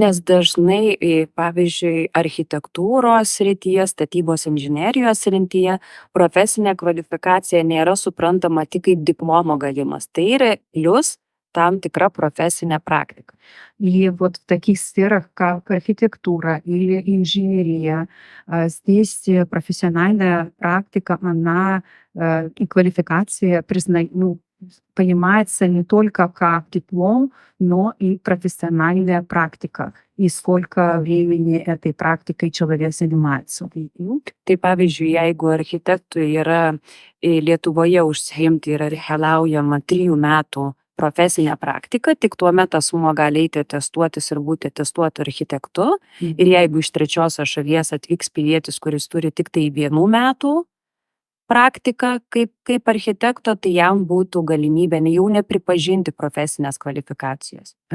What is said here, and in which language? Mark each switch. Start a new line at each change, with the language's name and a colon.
Lithuanian: Nes dažnai, pavyzdžiui, architektūros srityje, statybos inžinerijos srityje profesinė kvalifikacija nėra suprantama tik kaip diplomo gavimas. Tai yra plius tam tikra profesinė praktika.
Russian: И вот в таких сферах, как архитектура или инженерия, здесь профессиональная практика, она и квалификация понимается не только как диплом, но и профессиональная практика, и сколько времени этой практикой человек занимается.
Lithuanian: Tai pavyzdžiui, jeigu architektui yra Lietuvoje užsiimti yra reikalaujama 3 metų profesinė praktika, tik tuomet asmuo gali eiti testuotis ir būti testuotu architektu. Ir jeigu iš trečiosios šalies atvyks pilietis, kuris turi tik tai 1 metų praktiką kaip architekto, tai jam būtų galimybė jau nepripažinti profesinės kvalifikacijos.